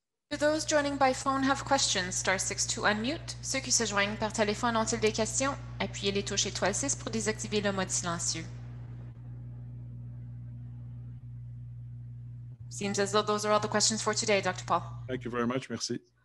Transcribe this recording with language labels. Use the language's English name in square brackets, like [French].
[English] Do those joining by phone have questions? Star 6 to unmute. [French] Ceux qui se joignent par téléphone ont-ils des questions? Appuyez les touches étoile 6 pour désactiver le mode silencieux. [English] Seems as though those are all the questions for today, Dr. Paul. Thank you very much. [French] Merci.